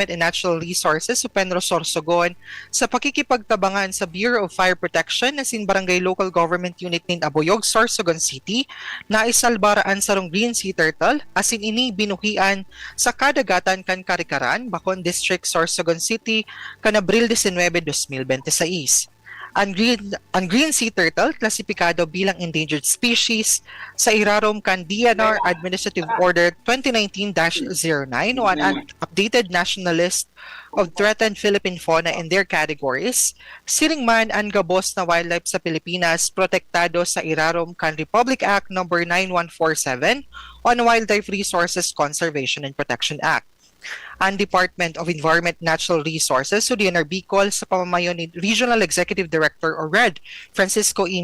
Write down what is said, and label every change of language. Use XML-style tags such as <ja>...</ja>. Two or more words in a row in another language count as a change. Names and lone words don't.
<bik>and Natural Resources o Penro Sorsogon sa pakikipagtabangan sa Bureau of Fire Protection na sin Barangay Local Government Unit nin Aboyog, Sorsogon City na isalbaraan sarong Green Sea Turtle asin ini binuhian sa kadagatan kan Karikaran, Bacon District, Sorsogon City kan Abril 19, 2026. Ang</bik> <en>green sea turtle</en> <bik>klasipikado bilang</bik> <en>endangered species</en> <bik>sa irarom kan DNR Administrative Order 2019-09 o an</bik> <en>updated national list of threatened Philippine fauna in their categories.</en> <bik>Siring man ang gabos na wildlife sa Pilipinas protektado sa irarom kan Republic Act No. 9147 on Wildlife Resources Conservation and Protection Act. Ang Department of Environment Natural Resources o DNR Bicol sa pamamayo ni Regional Executive Director o RED Francisco E.</bik>